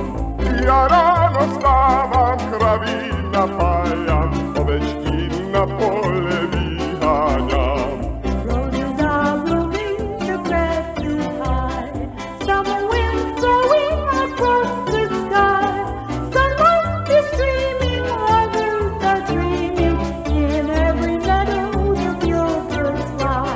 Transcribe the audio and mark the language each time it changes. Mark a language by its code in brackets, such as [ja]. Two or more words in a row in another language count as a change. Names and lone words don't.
[sk] Ja ráno stávam, kravy napájam, ovečky na pole vyháňam. [en] Roses are blooming, the grass is high. Summer winds are blowing across the sky. Sunlight is streaming, others are dreaming. In every meadow the bluebirds fly.